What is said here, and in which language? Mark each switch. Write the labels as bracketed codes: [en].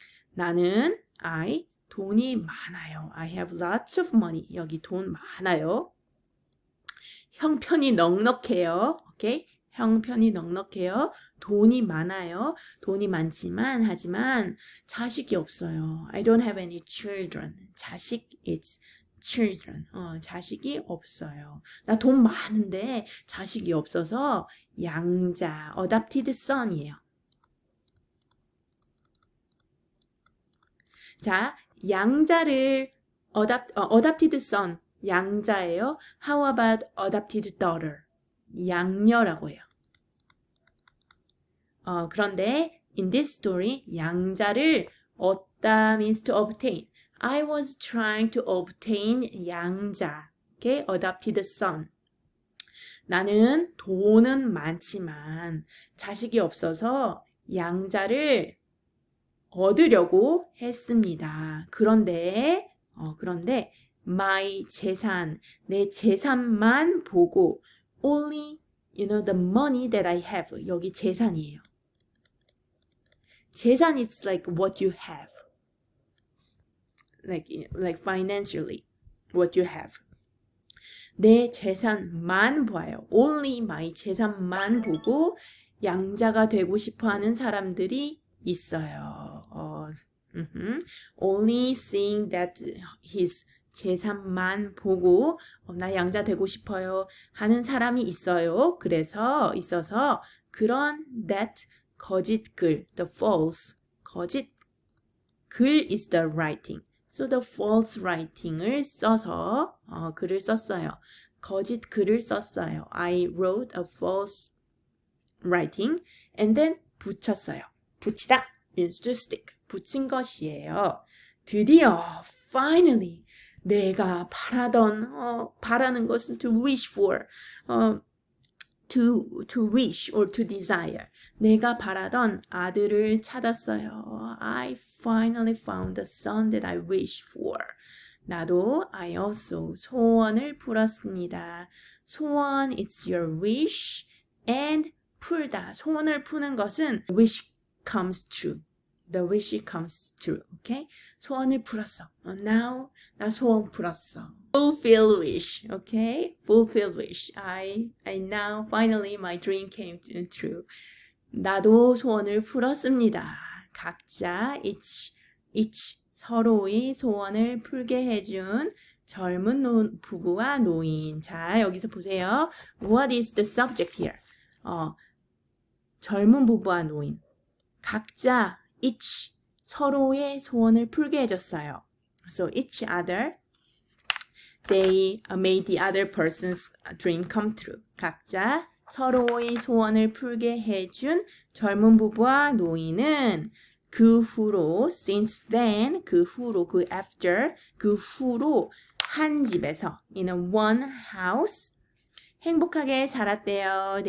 [ko] 나는 돈이 많아요. [en] I have lots of money. [ko] 여기 돈 많아요. 형편이 넉넉해요. Okay? 형편이 넉넉해요. 돈이 많아요. 돈이 많지만 하지만 자식이 없어요. [en] I don't have any children. 자식 it's children. [ko] 자식이 없어요. 나 돈 많은데 자식이 없어서 양자, [en] adopted son [ko] 이에요. 자, 양자를 adopted son, 양자예요. [en] How about adopted daughter? [ko] 양녀라고 해요. [en] 그런데 in this story, 양자를 얻다 means to obtain. I was trying to obtain 양자, okay? adopted son. [ko] 나는 돈은 많지만 자식이 없어서 양자를 얻으려고 했습니다. [en] 그런데 my 재산, [ko] 내 재산만 보고 [en] only, the money that I have. [ko] 여기 재산이에요. [en] 재산 is like what you have. Like financially, what you have. [ko] 내 재산만 봐요. Only my 재산만 보고 양자가 되고 싶어하는 사람들이 있어요. [en] Only seeing that his [ko] 재산만 보고 나 양자 되고 싶어요 하는 사람이 있어요. 있어서 그런 that 거짓 글, the false 거짓 글 is the writing. [en] So the false writing을 [ko] 써서 글을 썼어요. 거짓 글을 썼어요. [en] I wrote a false writing and then 붙였어요. 붙이다 means to stick. [ko] 붙인 것이에요. 드디어 [en] finally [ko] 내가 바라는 것은 [en] to wish for, to wish or to desire. [ko] 내가 바라던 아들을 찾았어요. [en] I finally found the son that I wish for. [ko] 나도 I also 소원을 풀었습니다. [en] 소원 it's your wish and 풀다. [ko] 소원을 푸는 것은 [en] wish comes true. The wish comes true. Okay? [ko] 소원을 풀었어. [en] Now [ko] 나 소원 풀었어. [en] Fulfill wish. Okay? Fulfill wish. I now finally my dream came true. [ko] 나도 소원을 풀었습니다. 각자 each 서로의 소원을 풀게 해준 젊은 부부와 노인. 자, 여기서 보세요. [en] What is the subject here? [ko] 젊은 부부와 노인. 각자 each 서로의 소원을 풀게 해줬어요. [en] So each other, they made the other person's dream come true. [ko] 각자 서로의 소원을 풀게 해준 젊은 부부와 노인은 그 후로, since then, 그 후로, 그 after, 그 후로 한 집에서, [en] in a one house, [ko] 행복하게 살았대요.